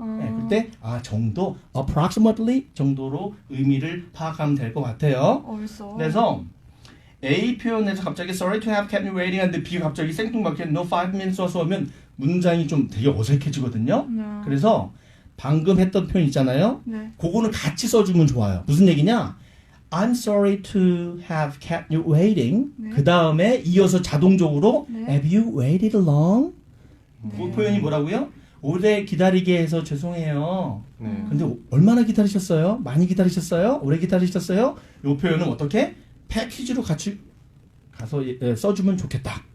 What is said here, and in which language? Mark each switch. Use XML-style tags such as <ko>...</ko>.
<ko>네, 그때 정도, approximately 정도로 의미를 파악하면 될 것 같아요.</ko> <en>also.</en> <ko>그래서 A 표현에서 갑자기</ko> <en>sorry to have kept you waiting</en> <ko>하는데 B가 갑자기 생뚱맞게</ko> <en>no 5 minutes or so</en> <ko>하면 문장이 좀 되게 어색해지거든요. 그래서 방금 했던 표현 있잖아요. 네. 그거는 같이 써주면 좋아요. 무슨 얘기냐?</ko> <en>I'm sorry to have kept you waiting.</en> <ko>네. 그 다음에 이어서 자동적으로 네.</ko> <en>Have you waited long? 그</en> <ko>네. 표현이 뭐라고요? 오래 기다리게 해서 죄송해요. 네. 근데 얼마나 기다리셨어요? 많이 기다리셨어요? 오래 기다리셨어요? 이 표현은 어떻게? 패키지로 같이 가서 써주면 좋겠다.</ko>